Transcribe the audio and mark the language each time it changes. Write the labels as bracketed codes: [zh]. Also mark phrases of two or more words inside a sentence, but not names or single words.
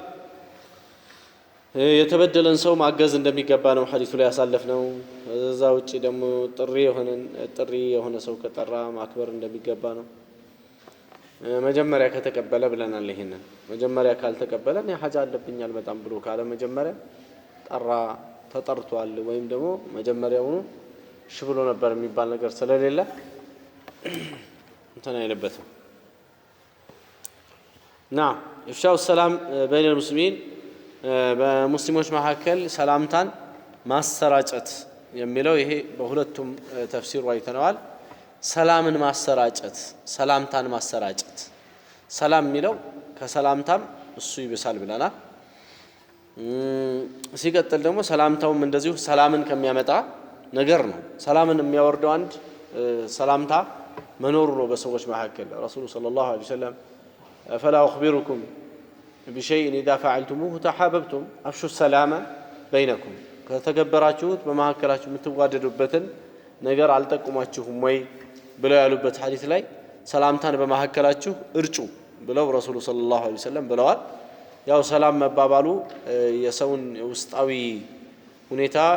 [am] የተበደለን ሰው ማገዝ እንደሚገባ ነው ሐዲሱ ላይ ያሳለፍነው። እዛ ውጪ ደግሞ ጥሪ የሆነ ሰው ከጠራ ማክበር እንደሚገባ ነው። መጀመሪያ ከተቀበለ ብለናል። ይሄንን መጀመሪያ ካልተቀበለ እኔ ሐጃ አለብኛል በጣም ብሎ ካለ መጀመሪያ ተጠርቷል ወይም ደግሞ መጀመሪያውኑ እሺ ብሎ ነበር የሚባል ነገር ስለሌለ እንትን አይለበትም። [ar] نعم إفشاء السلام بين المسلمين [am] በሙስሊሞች መካከል ሰላምታን ማሰራጨት የሚለው ይሄ በሁለቱም ተፍሲሩ አይተነዋል። ሰላምን ማሰራጨት ሰላምታን ማሰራጨት ሰላም የሚለው ከሰላምታም እሱ ይብሳል ብለናል። ሲቀጥል ደግሞ ሰላምታውም እንደዚሁ ሰላምን ከሚያመጣ ነገር ነው። ሰላምን የሚያወርደው አንድ ሰላምታ መኖሩ ነው በሰዎች መካከል። [ar] الرسول صلى الله عليه وسلم فلا أخبركم بشيء إذا فعلتموه تحاببتم أفشوا السلام بينكم [am] ከተገበራችሁት በመካከላችሁ የምትዋደዱበትን ነገር አልጠቁማችሁም ወይ ብለው ያሉበት ሐዲስ ላይ ሰላምታን በመካከላችሁ እርጩ ብለው [ar] الرسول صلى الله عليه وسلم [am] ብለዋል። ያው ሰላም መባባሉ የሰውን ውስጣዊ ሁኔታ